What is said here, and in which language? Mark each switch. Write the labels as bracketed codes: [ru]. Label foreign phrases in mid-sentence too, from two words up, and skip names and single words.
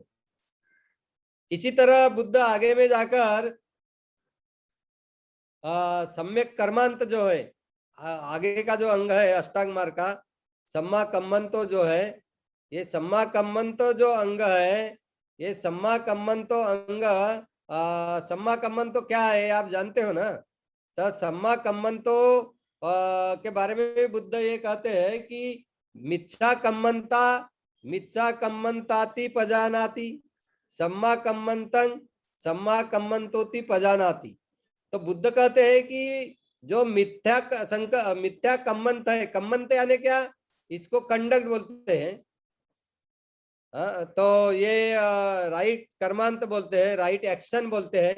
[hi] इसी तरह बुद्ध आगे में जाकर सम्यक कर्मांत जो है, आगे का जो अंग है अष्टांग मार्ग का, [pi] सम्मा कम्मंतो [hi] जो है, ये [pi] सम्मा कम्मंतो [hi] जो अंग है, ये [pi] सम्मा कम्मंतो [hi] अंग, [pi] सम्मा कम्मंतो [hi] क्या है आप जानते हो ना। तो [pi] सम्मा कम्मंतो [hi] के बारे में भी बुद्ध ये कहते हैं कि [pi] मिच्छा कम्मंता, मिच्छा कम्मंताति पजानाति, सम्मा कम्मंतं सम्मा कम्मंतोति पजानाति। [hi] तो बुद्ध कहते हैं कि जो मिथ्या कम्मंत है, कम्मंत यानी क्या, इसको कंडक्ट बोलते हैं। तो ये राइट कर्मांत बोलते हैं, [en] right action [hi] बोलते हैं।